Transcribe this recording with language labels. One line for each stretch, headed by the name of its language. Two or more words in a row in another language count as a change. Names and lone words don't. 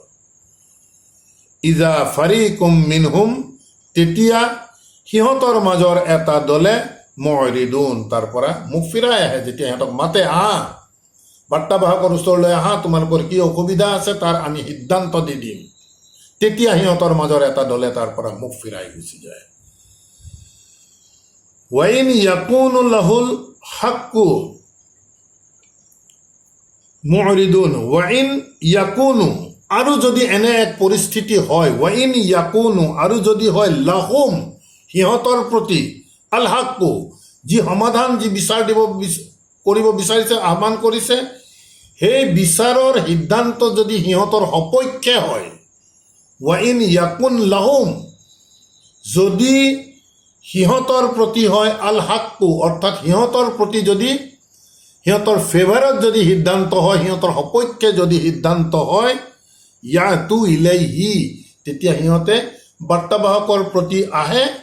Arabic: إذا فريق منهم,
Assamese: তেতিয়া সিহঁতৰ মাজৰ এটা দলে মুৰিদুন, তাৰ পৰা মুখ ফিৰাই আহে। যেতিয়া সিহঁতক মাতে, আহা বাৰ্তাবাহকৰ ওচৰলৈ আহা, তোমালোকৰ কি অসুবিধা আছে তাৰ আমি সিদ্ধান্ত দি দিম, তেতিয়া সিহঁতৰ মাজৰ এটা দলে তাৰ পৰা মুখ ফিৰাই গুচি যায়।
Arabic: وإن يكن لهم الحق معرضون وإن يكن,
Assamese: আৰু যদি এনে এক পৰিস্থিতি হয়
Arabic: وإن يكن
Assamese: আৰু যদি হয় লাহুম সিহঁতৰ প্ৰতি
Arabic: الحق
Assamese: যি সমাধান যি বিচাৰ কৰিব বিচাৰিছে আহ্বান কৰিছে সেই বিচাৰৰ সিদ্ধান্ত যদি সিহঁতৰ সপক্ষে হয়
Arabic: وإن يكن لهم
Assamese: যদি সিহঁতৰ প্ৰতি হয়
Arabic: الحق
Assamese: অৰ্থাৎ সিহঁতৰ প্ৰতি যদি সিহঁতৰ ফেভাৰত যদি সিদ্ধান্ত হয় সিহঁতৰ সপক্ষে যদি সিদ্ধান্ত হয়
Arabic: يأتوا إليه
Assamese: তেতিয়া সিহঁতে বাৰ্তাবাহকৰ প্ৰতি আহে